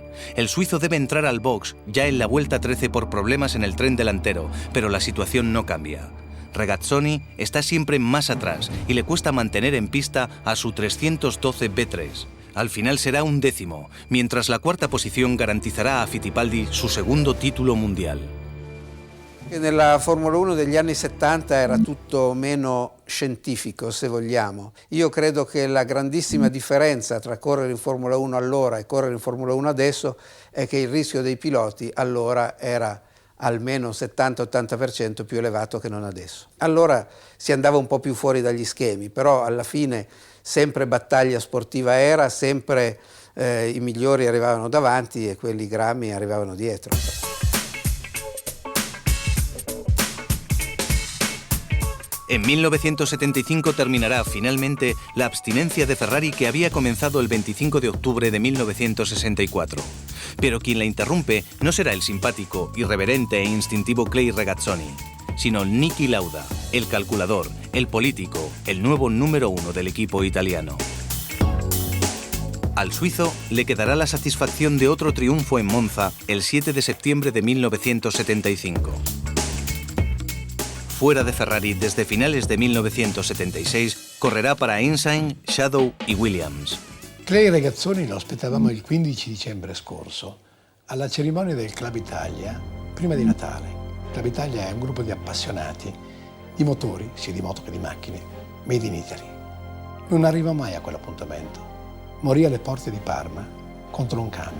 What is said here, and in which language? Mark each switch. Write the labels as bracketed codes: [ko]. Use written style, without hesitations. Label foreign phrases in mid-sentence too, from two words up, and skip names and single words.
[es] El suizo debe entrar al box ya en la vuelta 13 por problemas en el tren delantero, pero la situación no cambia. Regazzoni está siempre más atrás y le cuesta mantener en pista a su 312 B3. Al final será un 10º, mientras la cuarta posición garantizará a Fittipaldi su segundo título mundial. [it] Nella Formula 1 degli anni 70 era tutto meno scientifico, se vogliamo. Io credo che la grandissima differenza tra correre in Formula 1 allora e correre in Formula 1 adesso è che il rischio dei piloti allora era almeno 70-80% più elevato che non adesso. Allora si andava un po' più fuori dagli schemi, però alla fine sempre battaglia sportiva era, sempre i migliori arrivavano davanti e quelli grammi arrivavano dietro. [es] En 1975 terminará finalmente la abstinencia de Ferrari que había comenzado el 25 de octubre de 1964. Pero quien la interrumpe no será el simpático, irreverente e instintivo Clay Regazzoni, sino Niki Lauda, el calculador, el político, el nuevo número 1 del equipo italiano. Al suizo le quedará la satisfacción de otro triunfo en Monza el 7 de septiembre de 1975. Fuera de Ferrari desde finales de 1976, correrà para Ensign, Shadow e Williams. [it] Clay Regazzoni lo aspettavamo il 15 dicembre scorso, alla cerimonia del Club Italia, prima di Natale. Club Italia è un gruppo di appassionati di motori, sia di moto che di macchine, [en] made in Italy. [it] Non arrivò mai a quell'appuntamento. Morì alle porte di Parma contro un camion.